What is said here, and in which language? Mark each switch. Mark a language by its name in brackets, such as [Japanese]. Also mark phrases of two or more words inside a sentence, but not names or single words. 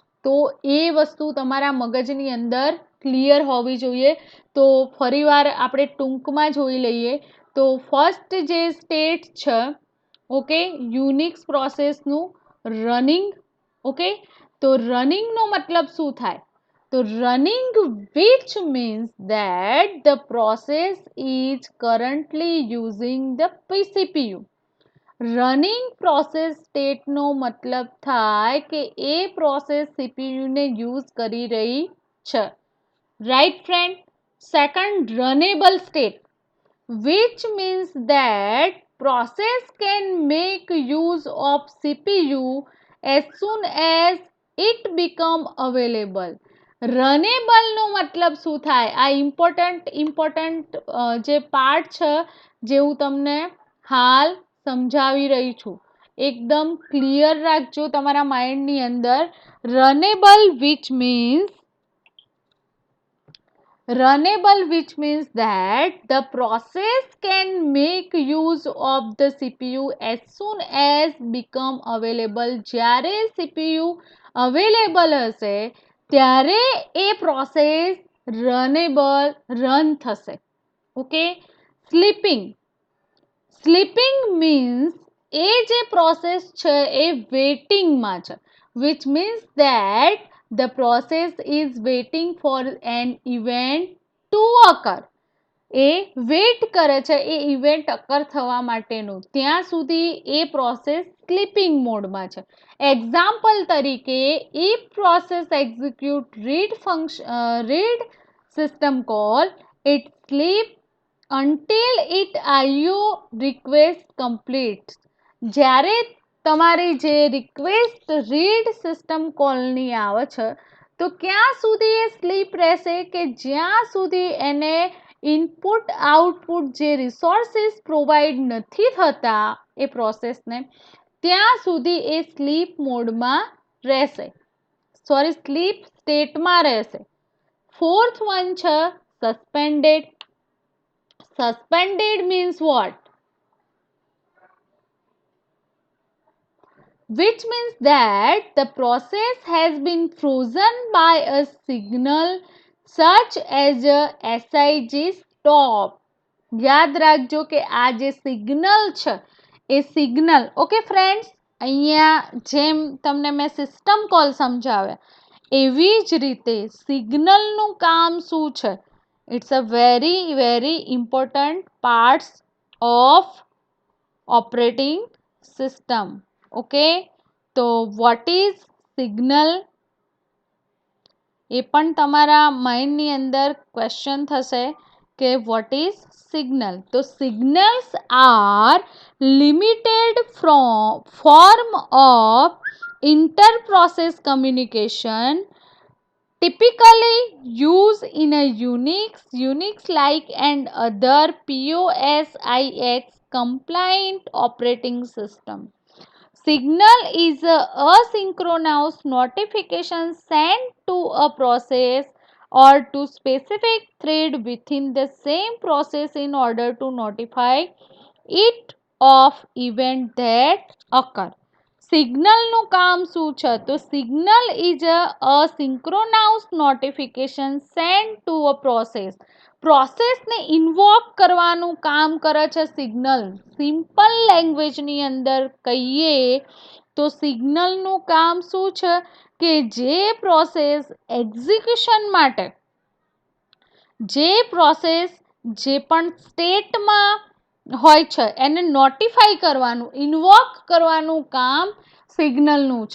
[Gujarati] તો એ વસ્તુ તમારા મગજની અંદર ક્લિયર હોવી જોઈએ. તો ફરીવાર આપણે ટૂંકમાં જોઈ લઈએ. તો ફર્સ્ટ જે સ્ટેટ છે, ઓકે, યુનિક્સ પ્રોસેસનું રનિંગ. ઓકે, તો રનિંગનો મતલબ શું થાય? [English] તો રનિંગ which means that the process is currently using the CPU. running process [Gujarati] સ્ટેટનો મતલબ થાય કે એ પ્રોસેસ સીપીયુને યુઝ કરી રહી છે. [English] right friend. second, runnable state which means that process can make use of CPU as soon as it become available. [Gujarati] રનેબલનો મતલબ શું થાય? આ ઇમ્પોર્ટન્ટ જે પાર્ટ છે જે હું તમને હાલ સમજાવી રહી છું, એકદમ ક્લિયર રાખજો તમારા માઇન્ડની અંદર. [English] રનેબલ which means that the process can make use of the CPU as soon as become available. [Gujarati] જ્યારે CPU અવેલેબલ હશે ત્યારે એ પ્રોસેસ રન થશે. ઓકે. [English] sleeping means [Gujarati] એ જે પ્રોસેસ છે એ વેઇટિંગમાં છે, [English] which means that the process is waiting for an event to occur. [Gujarati] એ વેઇટ કરે છે એ [English] event occur [Gujarati] થવા માટેનું, ત્યાં સુધી એ પ્રોસેસ [English] sleeping modeમાં [Gujarati] છે. એક્ઝામ્પલ તરીકે, [English] if process execute read system call, it sleep until it IO request completes. [Gujarati] જ્યારે તમારી જે [English] request read system callની [Gujarati] આવે છે તો ક્યાં સુધી એ સ્લીપ રહેશે? કે જ્યાં સુધી એને [English] input output [Gujarati] જે [English] resources provide [Gujarati] નથી થતા એ પ્રોસેસને, ત્યાં સુધી એ [English] sleep modeમાં [Gujarati] રહેશે, [English] sleep stateમાં [Gujarati] રહેશે. [English] fourth one [Gujarati] છે સસ્પેન્ડેડ. [English] Suspended means what? Which means that the process has been frozen by a signal such as a SIG stop. [Gujarati] યાદ રાખજો કે આ જે સિગ્નલ છે એ સિગ્નલ, [English] okay friends, [Gujarati] અહીંયા જેમ તમને મેં [English] system call [Gujarati] સમજાવ્યા એવી જ રીતે સિગ્નલનું કામ શું છે? [English] It's a very important parts of operating system. Okay, તો what is signal? [Gujarati] એ પણ તમારા માઇન્ડની અંદર ક્વેશ્ચન થશે કે [English] what is signal? તો signals are limited form of inter-process communication typically used in a Unix-like and other POSIX compliant operating system. Signal is a asynchronous notification sent to a process or to specific thread within the same process in order to notify it of event that occur. [Gujarati] સિગ્નલનું કામ શું છે? [English] તો signal is a synchronous notification send to a processને invoke [Gujarati] કરવાનું કામ કરે છે [English] સિગ્નલ. simple languageની [Gujarati] અંદર કહીએ તો સિગ્નલનું કામ શું છે કે જે પ્રોસેસ એક્ઝિક્યુશન માટે જે પ્રોસેસ જે પણ સ્ટેટમાં હોય છે એને નોટિફાઈ કરવાનું, ઇન્વોક કરવાનું કામ સિગ્નલનું છે.